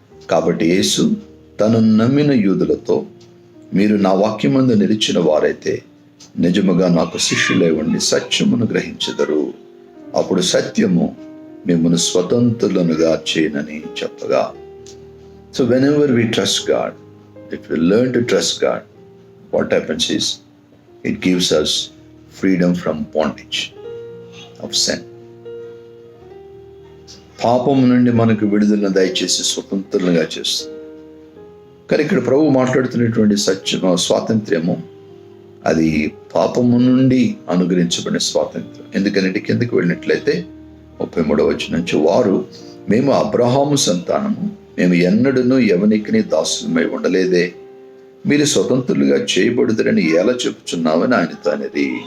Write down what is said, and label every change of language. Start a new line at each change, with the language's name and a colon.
Telugu: కాబట్టి యేసు తను నమ్మిన యూదులతో, మీరు నా వాక్యమందు నిలిచిన వారైతే నిజముగా నాకు శిష్యులై ఉండి సత్యమును గ్రహించెదరు. అప్పుడు సత్యము మిమ్మల్ని స్వతంత్రులనుగా చేయనని చెప్పగా.
English: So whenever we trust God, if we learn to trust God, what happens is it gives us freedom from bondage of sin.
Telugu: పాపం నుండి మనకు విడుదలను దయచేసి స్వతంత్రులుగా చేస్తుంది. కానీ ఇక్కడ ప్రభు మాట్లాడుతున్నటువంటి స్వాతంత్ర్యము అది పాపము నుండి అనుగ్రహించబడిన స్వాతంత్ర్యం. ఎందుకంటే కిందకి వెళ్ళినట్లయితే 33వ వచనం నుంచి, వారు మేము అబ్రహాము సంతానము, మేము ఎన్నడూనూ ఎవనికిని దాసులమై ఉండలేదే, మీరు స్వతంత్రులుగా చేయబడుదరని ఎలా చెప్పుచున్నామని ఆయనతో అనేది.